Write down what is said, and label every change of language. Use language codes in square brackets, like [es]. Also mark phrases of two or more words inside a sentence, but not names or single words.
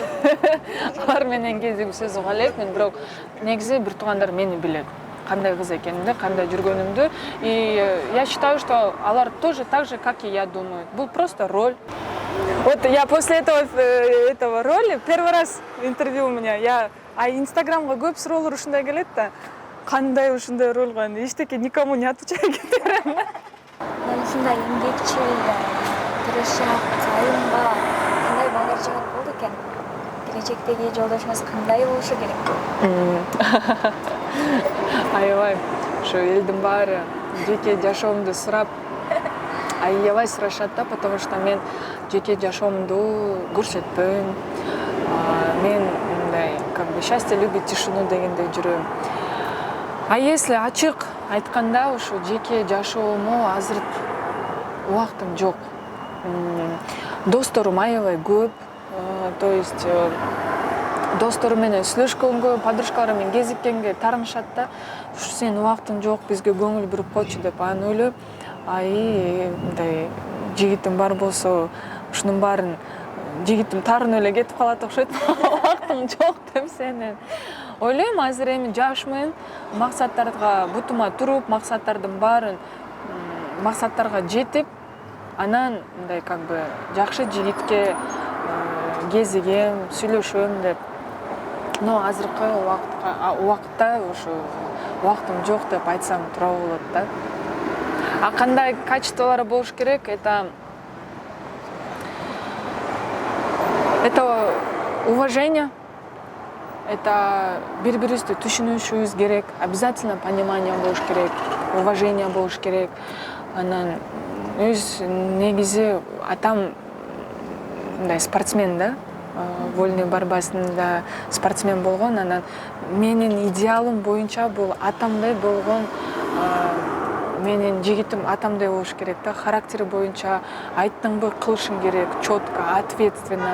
[ky] Алар менен кезиги сөз уга элекмин, бирок негизи бир туугандар мени билет. кандай кыз экенимди, кандай жүргөнүмдү. [ru] И я считаю, что алар тоже так же, как и я, думают. Был просто роль. Вот я после этого роли первый раз интервью у меня. [ky] Инстаграмга көп суроолор ушундай келет да. Кандай ушундай ролго эчтеке [ru] никому не отвечай [ky] кетерем. Мен ушундай эмгекчил, тырышчаак айымга кандай балдар жагат болду экен? Келечектеги жолдошуңуз кандай болушу керек? Аябай ушу элдин баары жеке жашоомду сурап аябай сурашат да, [ru] потому что [ky] мен жеке жашоомду көрсөтпөйм. Мен мындай [ru] как бы счастье любит тишину [ky] дегендей жүрөм. [ru] А если [ky] ачык айтканда, ушу жеке жашоому азыр убактым жок. Досторум аябай көп. [ru] То есть [ky] досторум менен сүйлөшкөнгө, подружкаларым менен кезиккенге тарынышат да. Ушу сенин убактың жок, бизге көңүл буруп койчу деп анан ойлойм. Мындай жигитим бар болсо, ушунун баарын жигитим таарынып эле кетип калат окшойт. Убактың жок деп сенин. Ойлойм, азыр эми жашмын, максаттарга бутума туруп, максаттардын баарын максаттарга жетип, анан мындай [ru] как бы [ky] жакшы жигитке кезигем, сүйлөшөм деп. Но азыркы убакытта ушу убактым жок деп айтсам туура болот да. А кандай качестволор болуш керек? [ru] Это уважение, это [ky] бири-бирибизди түшүнүшүбүз керек, [ru] обязательно понимание [ky] болуш керек, уважение болуш керек. Анан өз негизи атам мындай спортсмен да, вольный борьбасында спортсмен болгон. Анан менин идеалым боюнча бул атамдай болгон менин жигитим атамдай болуш керек да, характери боюнча айттыңбы кылышың керек, [ru] четко, ответственно.